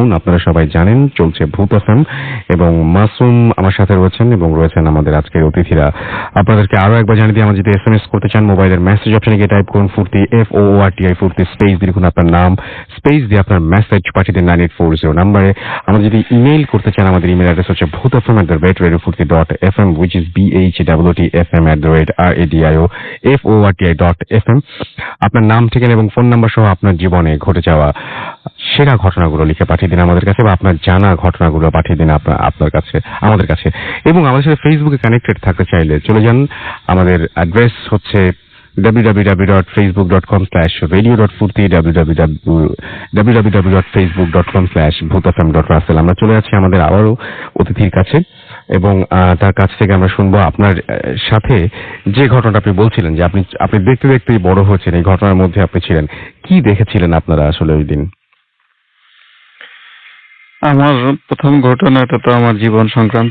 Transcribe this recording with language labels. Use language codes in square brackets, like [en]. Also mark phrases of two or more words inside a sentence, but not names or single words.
[bn] আপনারা সবাই জানেন চলছে ভূত এফএম এবং মাসুম আমার সাথে রয়েছেন এবং রয়েছেন আমাদের আজকের অতিথিরা। আপনাদেরকে আরো একবার জানিয়ে দিই, আমার যদি SMS করতে চান মোবাইলের মেসেজ অপশনে গিয়ে টাইপ করুন ফুর্তি, FOORTI ফুর্তি, স্পেস দিয়ে লিখুন আপনার নাম, স্পেস দিয়ে আপনার মেসেজ পাঠিয়ে দিন 9840 নাম্বারে। আমরা যদি ইমেইল করতে চান, আমাদের [en] email address [bn] হচ্ছে bhootfm@radiofurti.fm, [en] which is BHOOTFM@radioforti.fm। [bn] আপনার নাম, ঠিকানা এবং ফোন নাম্বার সহ আপনার জীবনে ঘটে যাওয়া সেরা ঘটনাগুলো লিখে পাঠিয়ে দিন আমাদের কাছে, বা আপনার জানা ঘটনাগুলো পাঠিয়ে দিন আপনার কাছে, আমাদের কাছে। এবং আমাদের সাথে ফেসবুকে কানেক্টেড থাকতে চাইলে চলে যান, আমাদের অ্যাড্রেস হচ্ছে www.facebook.com/radio.furti, www.facebook.com/bhootfm.russell। আমরা চলে যাচ্ছি আমাদের আবারও অতিথির কাছে এবং তার কাছ থেকে আমরা শুনবো আপনার সাথে যে ঘটনাটা আপনি বলছিলেন যে আপনি দেখতে দেখতেই বড় হয়েছেন, এই ঘটনার মধ্যে আপনি ছিলেন। কি দেখেছিলেন আপনারা আসলে ওই দিন? আমার প্রথম ঘটনাটা তো আমার জীবন সংক্রান্ত।